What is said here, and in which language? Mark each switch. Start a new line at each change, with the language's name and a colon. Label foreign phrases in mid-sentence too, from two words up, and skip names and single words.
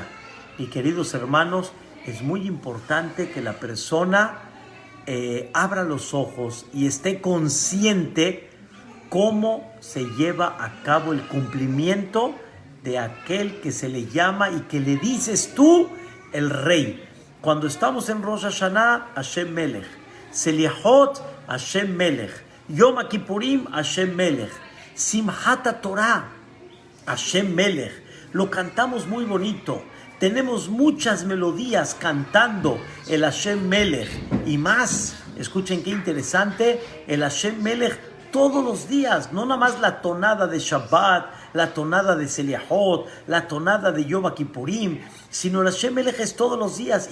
Spanish: Y queridos hermanos, es muy importante que la persona abra los ojos y esté consciente cómo se lleva a cabo el cumplimiento de aquel que se le llama y que le dices tú el rey. Cuando estamos en Rosh Hashanah,
Hebrew: השם מלך. סליחות, השם מלך. יום כיפורים, השם מלך. שמחת תורה, השם מלך.
Spanish: Lo cantamos muy bonito. Tenemos muchas melodías cantando el
Hebrew: השם מלך.
Spanish: Y más, escuchen qué interesante, el
Hebrew: השם מלך
Spanish: todos los días. No nada más la tonada de Shabbat, la tonada de Seliahot, la tonada de Yom Kippurim, sino el
Hebrew: השם מלך
Spanish: es todos los días.